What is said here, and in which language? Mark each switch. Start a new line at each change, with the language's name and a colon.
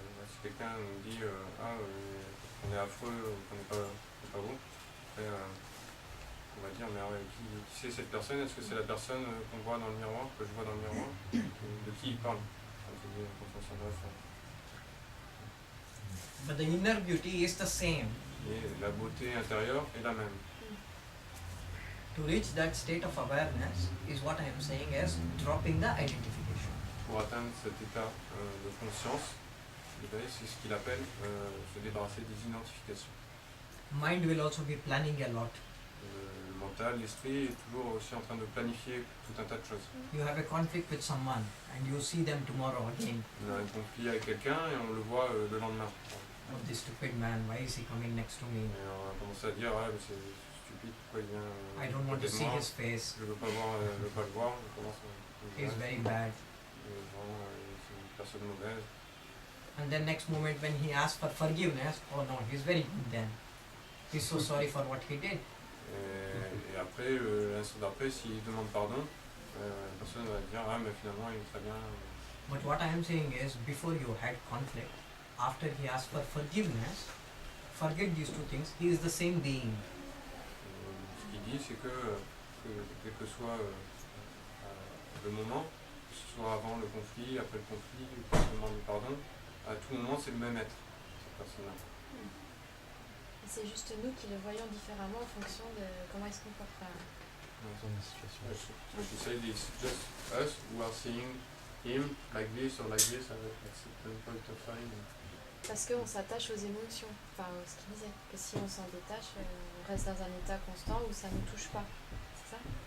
French: Si quelqu'un nous dit on est affreux, qu'on n'est pas beau, après on va dire mais qui c'est cette personne? Est-ce que c'est la personne qu'on voit dans le miroir, que je vois dans le miroir? De qui il parle? Quand on s'adresse à...
English: But the inner beauty is the same.
French: Et la beauté intérieure est la même.
English: To reach that state of awareness is what I am saying as dropping the identification.
French: Pour atteindre cet état de conscience, c'est ce qu'il appelle se débarrasser des identifications.
English: Mind will also be planning a lot.
French: Le mental, l'esprit est toujours aussi en train de planifier tout un tas de choses.
English: You have a conflict with someone and you see them tomorrow again.
French: On a un conflit avec quelqu'un et on le voit le lendemain.
English: Oh, this stupid man, why is he coming next to me?
French: Et on a commencé à dire, mais c'est stupide, pourquoi il vient
English: I don't want to see his face.
French: Je veux pas le voir, on commence à...
English: He's very bad.
French: C'est une personne mauvaise.
English: And then next moment when he asks for forgiveness, oh no, he's very good then. He's so sorry for what he did.
French: Et après, l'instant d'après, s'il demande pardon, la personne va dire, mais finalement il est très bien.
English: But what I am saying is, before you had conflict, after he asked for forgiveness, forget these two things, he is the same being.
French: Ce qu'il dit, c'est que quel que soit le moment, que ce soit avant le conflit, après le conflit, ou quand on demande pardon, à tout moment c'est le même être, cette personne-là. C'est juste nous qui le voyons différemment en fonction de comment il se comporte. Dans une situation.
English: So she said it's just us who are seeing him like this or like this at a certain point of time.
French: Parce qu'on s'attache aux émotions, enfin ce qu'il disait, que si on s'en détache, on reste dans un état constant où ça ne nous touche pas, c'est ça?